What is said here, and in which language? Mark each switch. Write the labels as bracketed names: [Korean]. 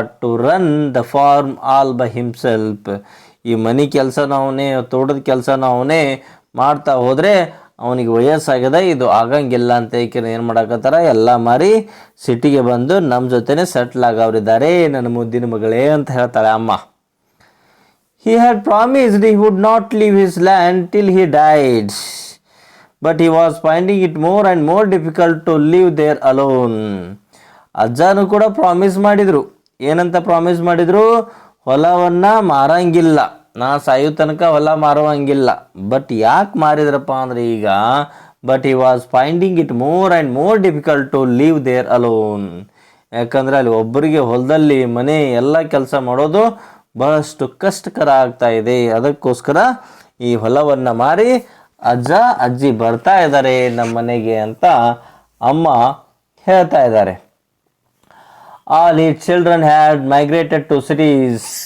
[English] To run the farm all by himself. [Kannada] ಈ ಮನೆ ಕೆಲಸನ ಅವನೇ, ತೋಟದ ಕೆಲಸನ ಅವನೇ ಮಾಡ್ತಾ ಹೋದರೆ ಅವನಿಗೆ ವಯಸ್ಸಾಗ್ಯದ, ಇದು ಆಗಂಗಿಲ್ಲ ಅಂತ ಏನು ಮಾಡಕತ್ತಾರ, ಎಲ್ಲ ಮಾರಿ ಸಿಟಿಗೆ ಬಂದು ನಮ್ಮ ಜೊತೆನೇ ಸೆಟ್ಲ್ ಆಗವ್ರಿದ್ದಾರೆ ನನ್ನ ಮುದ್ದಿನ ಮಗಳೇ ಅಂತ ಹೇಳ್ತಾಳೆ ಅಮ್ಮ. [English] He had promised he would not leave his land till he died, but he was finding it more and more difficult to live there alone. [Kannada] ಅಜ್ಜನೂ ಕೂಡ ಪ್ರಾಮಿಸ್ ಮಾಡಿದರು. ಏನಂತ ಪ್ರಾಮಿಸ್ ಮಾಡಿದರು? ಹೊಲವನ್ನು ಮಾರಂಗಿಲ್ಲ, ನಾ ಸಾಯೋ ತನಕ ಹೊಲ ಮಾರುವಂಗಿಲ್ಲ. [English] but [Kannada] ಯಾಕೆ ಮಾರಿದ್ರಪ್ಪ ಅಂದರೆ ಈಗ, [English] But he was finding it more and more difficult to live there alone. [Kannada] ಯಾಕಂದರೆ ಅಲ್ಲಿ ಒಬ್ಬರಿಗೆ ಹೊಲದಲ್ಲಿ ಮನೆ ಎಲ್ಲ ಕೆಲಸ ಮಾಡೋದು ಬಹಳಷ್ಟು ಕಷ್ಟಕರ ಆಗ್ತಾ ಇದೆ. ಅದಕ್ಕೋಸ್ಕರ ಈ ಹೊಲವನ್ನು ಮಾರಿ ಅಜ್ಜ ಅಜ್ಜಿ ಬರ್ತಾ ಇದ್ದಾರೆ ನಮ್ಮ ಮನೆಗೆ ಅಂತ ಅಮ್ಮ ಹೇಳ್ತಾ ಇದ್ದಾರೆ. [English] All his children had migrated to cities.